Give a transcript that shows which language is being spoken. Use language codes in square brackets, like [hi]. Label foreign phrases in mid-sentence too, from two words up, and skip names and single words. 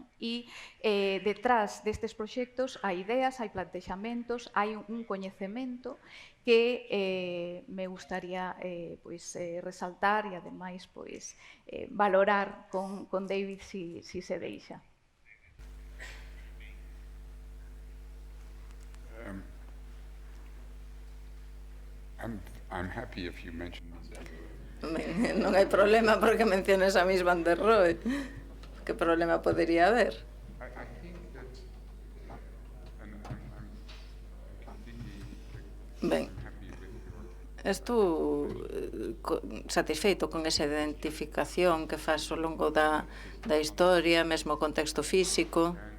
[gl] E detrás destes proxectos hai ideas, hai plantexamentos, hai un coñecemento que me gustaría resaltar e, ademais, valorar con David si se deixa. [en] I'm happy if you mention [gl] Non hai problema porque menciones a Mies van der Rohe. Que problema podería haber? Ben, estou satisfeito con esa identificación que faz ao longo da historia, mesmo o contexto físico.